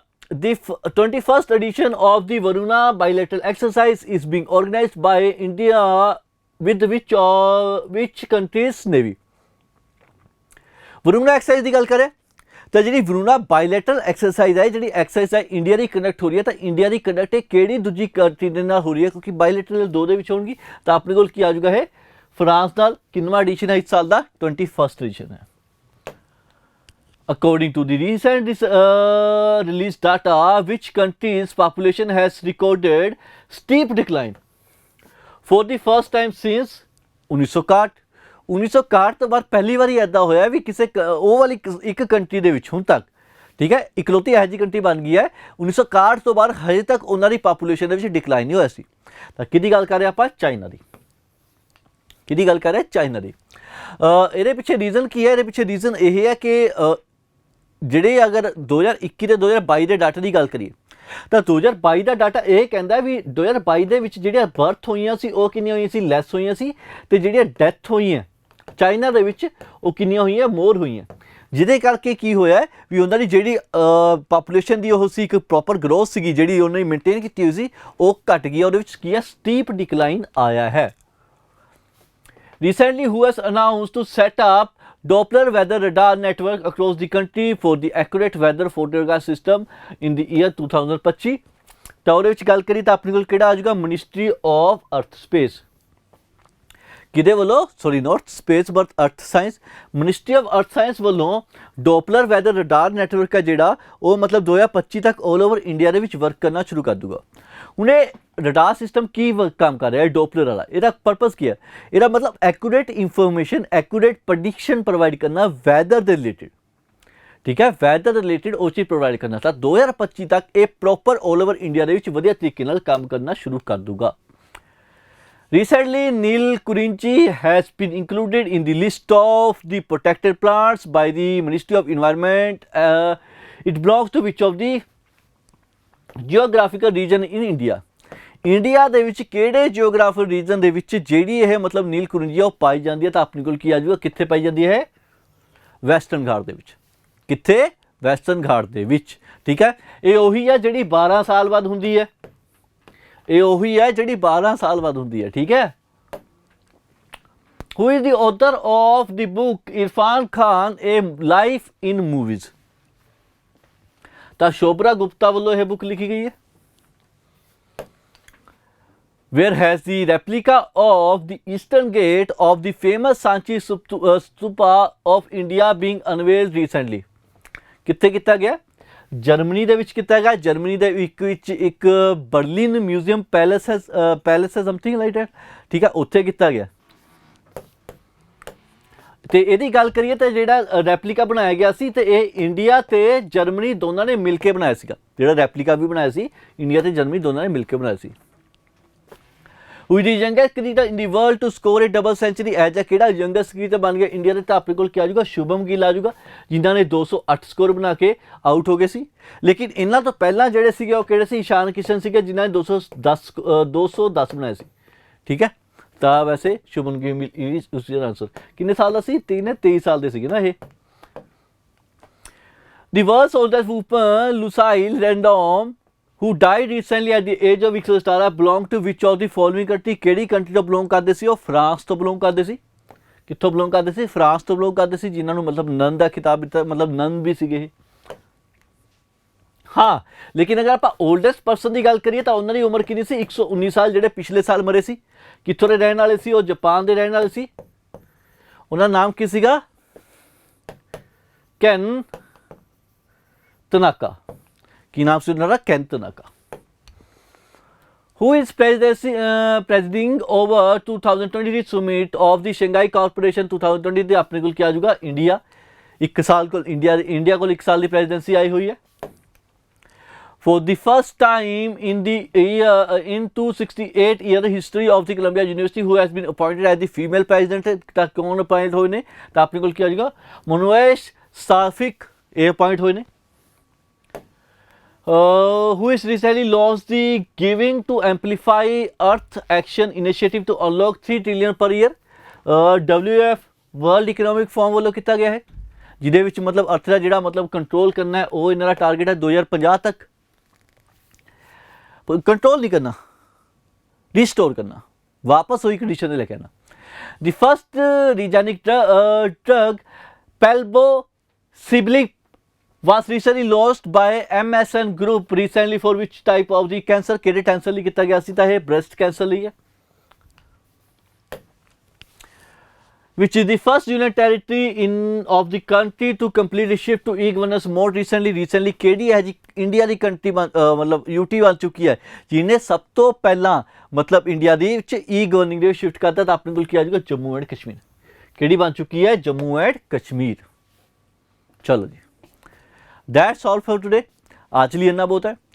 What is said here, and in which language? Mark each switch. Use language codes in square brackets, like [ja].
[en] The 21st edition of the Varuna bilateral exercise is being organized by India with which country's navy? [pa] Varuna exercise ਦੀ ਗੱਲ ਕਰੇ ਤਾਂ ਜਿਹੜੀ Varuna ਬਾਇਲੈਟਰਲ exercise ਹੈ, ਜਿਹੜੀ exercise ਹੈ ਇੰਡੀਆ ਦੀ ਕੰਡਕਟ ਹੋ ਰਹੀ ਹੈ, ਤਾਂ ਇੰਡੀਆ ਦੀ ਕੰਡਕਟ ਇਹ ਕਿਹੜੀ ਦੂਜੀ ਕੰਟਰੀ ਦੇ ਨਾਲ ਹੋ ਰਹੀ ਹੈ? ਕਿਉਂਕਿ ਬਾਇਲੈਟਰਲ ਦੋ ਦੇ ਵਿੱਚ ਹੋਣਗੀ, ਤਾਂ ਆਪਣੇ ਕੋਲ ਕੀ ਆ ਜਾਊਗਾ? ਇਹ ਫਰਾਂਸ ਨਾਲ। ਕਿੰਨਵਾਂ ਐਡੀਸ਼ਨ ਹੈ ਇਸ ਸਾਲ ਦਾ? 21st ਐਡੀਸ਼ਨ ਹੈ। [en] According to the recent released data, which country's population has recorded steep decline for the first time since 1961? [pa] 1961 ਤੋਂ ਬਾਅਦ ਪਹਿਲੀ ਵਾਰੀ ਇੱਦਾਂ ਹੋਇਆ ਵੀ ਕਿਸੇ ਉਹ ਵਾਲੀ ਇੱਕ ਕੰਟਰੀ ਦੇ ਵਿੱਚ ਹੁਣ ਤੱਕ, ਠੀਕ ਹੈ, ਇਕਲੌਤੀ ਇਹੋ ਜਿਹੀ ਕੰਟਰੀ ਬਣ ਗਈ ਹੈ 1961 ਤੋਂ ਬਾਅਦ ਹਜੇ ਤੱਕ ਉਹਨਾਂ ਦੀ ਪਾਪੂਲੇਸ਼ਨ ਦੇ ਵਿੱਚ ਡਿਕਲਾਈਨ ਨਹੀਂ ਹੋਇਆ ਸੀ। ਤਾਂ ਕਿਹਦੀ ਗੱਲ ਕਰ ਰਹੇ ਆਪਾਂ? ਚਾਈਨਾ ਦੀ। ਕਿਹਦੀ ਗੱਲ ਕਰ ਰਹੇ? ਚਾਈਨਾ ਦੀ। ਇਹਦੇ ਪਿੱਛੇ ਰੀਜ਼ਨ ਕੀ ਹੈ? ਇਹਦੇ ਪਿੱਛੇ ਰੀਜ਼ਨ ਇਹ ਹੈ ਕਿ ਜਿਹੜੇ ਅਗਰ 2021 ਤੇ 2022 ਦੇ ਡਾਟਾ ਦੀ ਗੱਲ ਕਰੀਏ ਤਾਂ 2022 ਦਾ ਡਾਟਾ ਇਹ ਕਹਿੰਦਾ ਵੀ 2022 ਦੇ ਵਿੱਚ ਜਿਹੜੀਆਂ ਬਰਥ ਹੋਈਆਂ ਸੀ ਉਹ ਕਿੰਨੀਆਂ ਹੋਈਆਂ ਸੀ? ਲੈਸ ਹੋਈਆਂ ਸੀ। ਤੇ ਜਿਹੜੀਆਂ ਡੈਥ ਹੋਈਆਂ ਚਾਈਨਾ ਦੇ ਵਿੱਚ ਉਹ ਕਿੰਨੀਆਂ ਹੋਈਆਂ? ਮੋਰ ਹੋਈਆਂ। ਜਿਹਦੇ ਕਰਕੇ ਕੀ ਹੋਇਆ ਵੀ ਉਹਨਾਂ ਦੀ ਜਿਹੜੀ ਪਾਪੂਲੇਸ਼ਨ ਦੀ ਉਹ ਸੀ ਇੱਕ ਪ੍ਰੋਪਰ ਗਰੋਥ ਸੀਗੀ ਜਿਹੜੀ ਉਹਨਾਂ ਨੇ ਮੇਨਟੇਨ ਕੀਤੀ ਹੋਈ ਸੀ, ਉਹ ਘਟ ਗਈ। ਉਹਦੇ ਵਿੱਚ ਕੀ ਹੈ? ਸਟੀਪ ਡਿਕਲਾਈਨ ਆਇਆ ਹੈ। [en] Recently, who has announced to set up Doppler weather radar network across the country for the accurate weather forecast system in the year 2025? [pa] ਤਾਂ ਉਹਦੇ ਵਿੱਚ ਗੱਲ ਕਰੀ ਤਾਂ ਆਪਣੇ ਕੋਲ ਕਿਹੜਾ ਆ ਜਾਊਗਾ? ਮਿਨਿਸਟਰੀ ਆਫ ਅਰਥ ਸਪੇਸ। ਕਿਹਦੇ ਵੱਲੋਂ? [en] Sorry, not space but earth science. [pa] ਮਿਨਿਸਟਰੀ ਆਫ ਅਰਥ ਸਾਇੰਸ ਵੱਲੋਂ ਡੋਪਲਰ ਵੈਦਰ ਰਡਾਰ ਨੈਟਵਰਕ ਹੈ ਜਿਹੜਾ ਉਹ ਮਤਲਬ 2025 ਤੱਕ ਆਲ ਓਵਰ ਇੰਡੀਆ ਦੇ ਵਿੱਚ ਵਰਕ ਕਰਨਾ ਸ਼ੁਰੂ ਕਰ ਦੂਗਾ। ਹੁਣ ਇਹ ਰਡਾਰ ਸਿਸਟਮ ਕੀ ਕੰਮ ਕਰ ਰਿਹਾ ਹੈ? ਡੋਪਲਰ ਵਾਲਾ ਇਹਦਾ ਪਰਪਸ ਕੀ ਹੈ? ਇਹਦਾ ਮਤਲਬ accurate information, accurate prediction provide ਕਰਨਾ ਵੈਦਰ ਦੇ ਰਿਲੇਟਿਡ, ਠੀਕ ਹੈ, ਵੈਦਰ ਦੇ ਰਿਲੇਟਿਡ ਉਹ ਚੀਜ਼ ਪ੍ਰੋਵਾਈਡ ਕਰਨਾ। ਤਾਂ 2025 ਤੱਕ ਇਹ ਪ੍ਰੋਪਰ ਆਲ ਓਵਰ ਇੰਡੀਆ ਦੇ ਵਿੱਚ ਵਧੀਆ ਤਰੀਕੇ ਨਾਲ ਕੰਮ ਕਰਨਾ ਸ਼ੁਰੂ ਕਰ ਦੂਗਾ। [en] Recently, Nilkurinchi has been included in the list of the protected plants by the Ministry of Environment. It belongs to which of the geographical region in India? [pa] India ਦੇ ਵਿੱਚ ਕਿਹੜੇ ਜਿਓਗ੍ਰਾਫਿਕਲ ਰੀਜਨ ਦੇ ਵਿੱਚ ਜਿਹੜੀ ਇਹ ਮਤਲਬ ਨੀਲਕੁਰਿੰਜੀ ਉਹ ਪਾਈ ਜਾਂਦੀ ਹੈ? ਤਾਂ ਆਪਣੇ ਕੋਲ ਕੀ ਆ ਜਾਊਗਾ? ਕਿੱਥੇ ਪਾਈ ਜਾਂਦੀ ਹੈ? ਵੈਸਟਰਨ ਘਾਟ ਦੇ ਵਿੱਚ। ਕਿੱਥੇ? ਵੈਸਟਰਨ ਘਾਟ ਦੇ ਵਿੱਚ, ਠੀਕ ਹੈ। ਇਹ ਉਹੀ ਹੈ ਜਿਹੜੀ 12 ਸਾਲ ਬਾਅਦ ਹੁੰਦੀ ਹੈ। ਇਹ ਉਹੀ ਹੈ ਜਿਹੜੀ 12 ਸਾਲ ਬਾਅਦ ਹੁੰਦੀ ਹੈ, ਠੀਕ ਹੈ। [en] Who is the author of the book Irfan Khan A Life in Movies? [pa] ਤਾਂ ਸ਼ੋਭਰਾ ਗੁਪਤਾ ਵੱਲੋਂ ਇਹ ਬੁੱਕ ਲਿਖੀ ਗਈ ਹੈ। [en] Where has the replica of the eastern gate of the famous Sanchi Stupa of India being unveiled recently? [pa] ਕਿੱਥੇ ਕੀਤਾ ਗਿਆ? Germany ਦੇ ਵਿੱਚ ਕੀਤਾ ਗਿਆ। ਜਰਮਨੀ ਦੇ ਵਿੱਚ ਇੱਕ ਬਰਲਿਨ ਮਿਊਜ਼ੀਅਮ ਪੈਲੇਸ ਹੈ [en] something like that, [pa] ਠੀਕ ਹੈ, ਉੱਥੇ ਕੀਤਾ ਗਿਆ। ਤੇ ਇਹਦੀ ਗੱਲ ਕਰੀਏ ਤਾਂ ਜਿਹੜਾ ਰੈਪਲੀਕਾ ਬਣਾਇਆ ਗਿਆ ਸੀ ਤੇ ਇਹ ਇੰਡੀਆ ਤੇ ਜਰਮਨੀ ਦੋਨਾਂ ਨੇ ਮਿਲ ਕੇ ਬਣਾਇਆ ਸੀਗਾ। ਜਿਹੜਾ ਰੈਪਲੀਕਾ ਵੀ ਬਣਾਇਆ ਸੀ ਇੰਡੀਆ ਤੇ ਜਰਮਨੀ ਦੋਨਾਂ ਨੇ ਮਿਲ ਕੇ ਬਣਾਇਆ ਸੀ। [en] Who is the youngest cricketer in the world to score a double century? [pa] ਇਹ ਜਿਹਾ ਕਿਹੜਾ ਯੰਗੈਸਟ ਕ੍ਰਿਕਟਰ ਬਣ ਗਿਆ ਇੰਡੀਆ ਦੇ? ਤਾਂ ਆਪਣੇ ਕੋਲ ਕੀ ਆ ਜਾਊਗਾ? ਸ਼ੁਭਮ ਗਿੱਲ ਆ ਜਾਊਗਾ, ਜਿਨ੍ਹਾਂ ਨੇ 208 ਸਕੋਰ ਬਣਾ ਕੇ ਆਊਟ ਹੋ ਗਏ ਸੀ। ਲੇਕਿਨ ਇਹਨਾਂ ਤੋਂ ਪਹਿਲਾਂ ਜਿਹੜੇ ਸੀਗੇ ਉਹ ਕਿਹੜੇ ਸੀ? ਇਸ਼ਾਨ ਕਿਸ਼ਨ ਸੀਗੇ ਜਿਨ੍ਹਾਂ ਨੇ 210 ਬਣਾਏ ਸੀ, ਠੀਕ ਹੈ। ਤਾਂ ਵੈਸੇ ਸ਼ੁਭਮ ਗਿੱਲ ਉਸ ਦਾ ਆਨਸਰ ਕਿੰਨੇ ਸਾਲ ਦਾ ਸੀ? 23 ਸਾਲ ਦੇ ਸੀਗੇ ਨਾ ਇਹ। [en] The world's oldest woman Lucille Random who died recently at the age of 117 belong to which of the following country? [pa] ਕਿਹੜੀ ਕੰਟਰੀ ਤੋਂ ਬਿਲੋਂਗ ਕਰਦੇ ਸੀ? ਉਹ ਫਰਾਂਸ ਤੋਂ ਬਿਲੋਂਗ ਕਰਦੇ ਸੀ। ਕਿੱਥੋਂ ਬਿਲੋਂਗ ਕਰਦੇ ਸੀ? ਫਰਾਂਸ ਤੋਂ ਬਿਲੋਂਗ ਕਰਦੇ ਸੀ, ਜਿਨ੍ਹਾਂ ਨੂੰ ਮਤਲਬ ਨਨ ਦਾ ਖਿਤਾਬ ਦਿੱਤਾ, ਮਤਲਬ ਨਨ ਵੀ ਸੀਗੇ ਇਹ। ਹਾਂ, ਲੇਕਿਨ ਅਗਰ ਆਪਾਂ ਓਲਡੈਸਟ ਪਰਸਨ ਦੀ ਗੱਲ ਕਰੀਏ ਤਾਂ ਉਹਨਾਂ ਦੀ ਉਮਰ ਕਿੰਨੀ ਸੀ? 119 ਸਾਲ, ਜਿਹੜੇ ਪਿਛਲੇ ਸਾਲ ਮਰੇ ਸੀ। ਕਿੱਥੋਂ ਦੇ ਰਹਿਣ ਵਾਲੇ ਸੀ? ਉਹ ਜਾਪਾਨ ਦੇ ਰਹਿਣ ਵਾਲੇ ਸੀ। ਉਹਨਾਂ ਦਾ ਨਾਮ ਕੀ ਸੀਗਾ? ਕੈਨ ਤਨਾਕਾ। ਕੀ ਨਾਮ ਸੀ ਉਹਨਾਂ ਦਾ? Can ਤਨਾਕਾ। [en] Who is presiding over 2023 summit of the Shanghai Cooperation 2020? [pa] ਦੇ ਆਪਣੇ ਕੋਲ ਕੀ ਆ ਜਾਊਗਾ? ਇੰਡੀਆ। 1 ਸਾਲ ਕੋਲ ਇੰਡੀਆ ਕੋਲ 1 ਸਾਲ ਦੀ ਪ੍ਰੈਜ਼ੀਡੈਂਸੀ ਆਈ ਹੋਈ ਹੈ। [en] For the first time in the year in 268 year history of the Columbia University, who has been appointed as the female president, [pa] ਤਾਂ ਕੌਣ ਅਪਾਇੰਟ ਹੋਏ ਨੇ? ਤਾਂ ਆਪਣੇ ਕੋਲ ਕੀ ਆ ਜਾਏਗਾ? ਮਨੋਏਸ਼ ਸਾਫਿਕ ਇਹ ਅਪਾਇੰਟ ਹੋਏ ਨੇ। [en] who is recently launched the Giving to Amplify Earth Action Initiative to unlock 3 trillion per year, WF [pa] world economic form ਵੱਲੋਂ ਕੀਤਾ ਗਿਆ ਹੈ, ਜਿਹਦੇ ਵਿੱਚ ਮਤਲਬ ਅਰਥ ਦਾ ਜਿਹੜਾ ਮਤਲਬ ਕੰਟਰੋਲ ਕਰਨਾ ਹੈ, ਉਹ ਇਹਨਾਂ ਦਾ ਟਾਰਗੇਟ ਹੈ 2050 ਤੱਕ। [hi] कंट्रोल नहीं करना, रिस्टोर करना, वापस वही कंडीशन में लेके आना। [en] the first generic drug palbociclib was recently launched by MSN group recently for which type of the cancer, [pa] ਕਿਹੜੇ ਕੈਂਸਰ ਲਈ ਕੀਤਾ ਗਿਆ ਸੀ? ਤਾਂ ਇਹ ਬ੍ਰੈਸਟ ਕੈਂਸਰ ਲਈ ਹੈ। [en] which is the first union territory in of the country to complete a shift to e-governance more recently [pa] ਕਿਹੜੀ ਹੈ ਜੀ? ਇੰਡੀਆ ਦੀ ਕੰਟਰੀ ਮਤਲਬ ਯੂਟੀ ਬਣ ਚੁੱਕੀ ਹੈ ਜਿਹਨੇ ਸਭ ਤੋਂ ਪਹਿਲਾਂ ਮਤਲਬ ਇੰਡੀਆ ਦੇ ਵਿੱਚ ਈ ਗਵਰਨਿੰਗ ਦੇ ਸ਼ਿਫਟ ਕਰਤਾ। ਤਾਂ ਆਪਣੇ ਕੋਲ ਕੀ ਆ ਜਾਊਗਾ? ਜੰਮੂ ਐਂਡ ਕਸ਼ਮੀਰ। ਕਿਹੜੀ ਬਣ ਚੁੱਕੀ ਹੈ? ਜੰਮੂ ਐਂਡ ਕਸ਼ਮੀਰ। ਚਲੋ ਜੀ, [en] That's all for today. [pa] ਅੱਜ ਲਈ ਇੰਨਾ ਬਹੁਤ ਹੈ।